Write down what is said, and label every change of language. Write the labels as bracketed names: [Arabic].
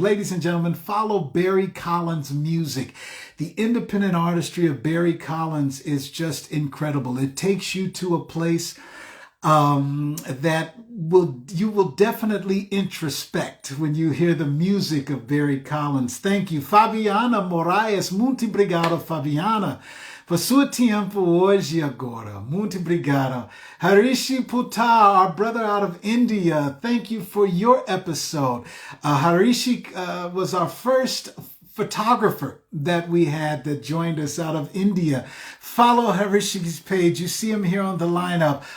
[English] Ladies and gentlemen, follow Barry Collins' music. The independent artistry of Barry Collins is just incredible. It takes you to a place that you will definitely introspect when you hear the music of Barry Collins. Thank you. [Portuguese] Fabiana Moraes, muito obrigado, Fabiana, por seu tempo hoje agora. Muito obrigado. [English] Harishi Putta, our brother out of India, thank you for your episode. Harishi was our first photographer that we had that joined us out of India. Follow Harishi's page. You see him here on the lineup.